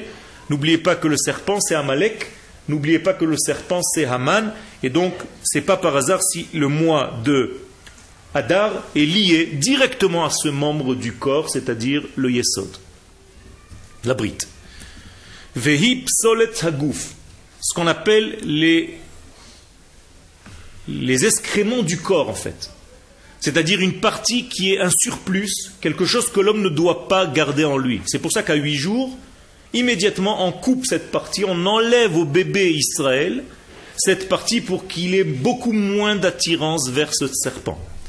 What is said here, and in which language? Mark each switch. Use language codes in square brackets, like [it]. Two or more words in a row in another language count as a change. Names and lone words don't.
[fr] N'oubliez pas que le serpent c'est Amalek, n'oubliez pas que le serpent c'est Haman, et donc c'est pas par hasard si le mois de Adar est lié directement à ce membre du corps, c'est-à-dire le Yesod, la brite. [he] והיא פסולת הגוף, [fr] ce qu'on appelle les excréments du corps en fait. C'est-à-dire une partie qui est un surplus, quelque chose que l'homme ne doit pas garder en lui. C'est pour ça qu'à 8 jours, immédiatement on coupe cette partie, on enlève au bébé Israël cette partie pour qu'il ait beaucoup moins d'attirance vers ce serpent.